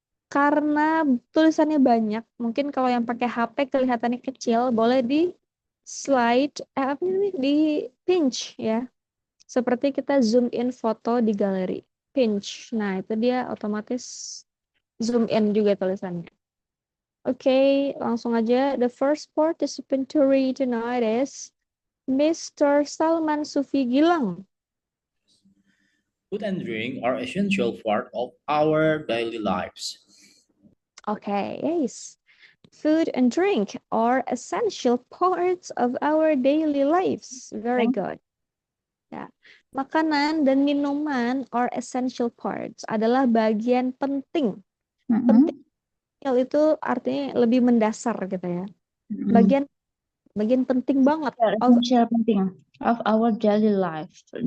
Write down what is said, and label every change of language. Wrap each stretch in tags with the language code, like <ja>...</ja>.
<id>Karena tulisannya banyak, mungkin kalau yang pakai HP kelihatannya kecil, boleh di slide, apa ini, di pinch ya. Seperti kita zoom in foto di galeri. Pinch. Nah, itu dia otomatis zoom in juga tulisannya. Oke, langsung aja.</id> <en>The first participant to read tonight is Mr. Salman Sufi Gilang. Food and drink are essential part of our daily lives. Okay, yes. Food and drink are essential parts of our daily lives. Very good.</en> <id>Ya. Makanan dan minuman</id> <en>are essential parts,</en> <id>adalah bagian penting. Penting itu artinya lebih mendasar gitu ya. Bagian penting banget</id> <en>Essential</en> <id>penting</id> <en>of our daily life.</en>